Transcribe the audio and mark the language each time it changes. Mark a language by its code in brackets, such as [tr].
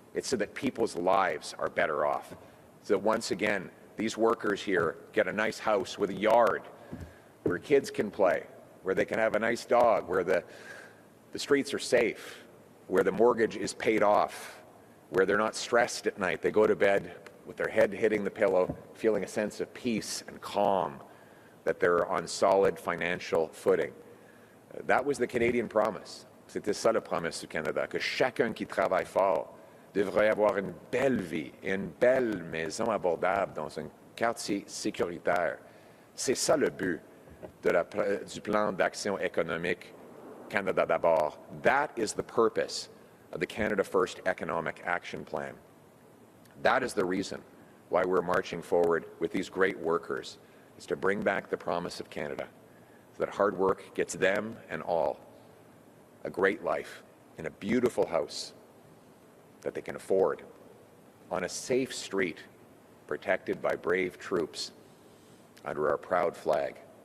[en] It's so that people's lives are better off. So that once again, these workers here get a nice house with a yard where kids can play, where they can have a nice dog, where the streets are safe, where the mortgage is paid off, where they're not stressed at night. They go to bed with their head hitting the pillow, feeling a sense of peace and calm, that they're on solid financial footing. That was the Canadian promise. [fr] C'était ça la promesse du Canada, que chacun qui travaille fort devrait avoir une belle vie et une belle maison abordable dans un quartier sécuritaire. C'est ça le but du plan d'action économique Canada d'abord. [en] That is the purpose of the Canada First Economic Action Plan. That is the reason why we're marching forward with these great workers, is to bring back the promise of Canada, so that hard work gets them and all a great life in a beautiful house that they can afford, on a safe street, protected by brave troops under our proud flag.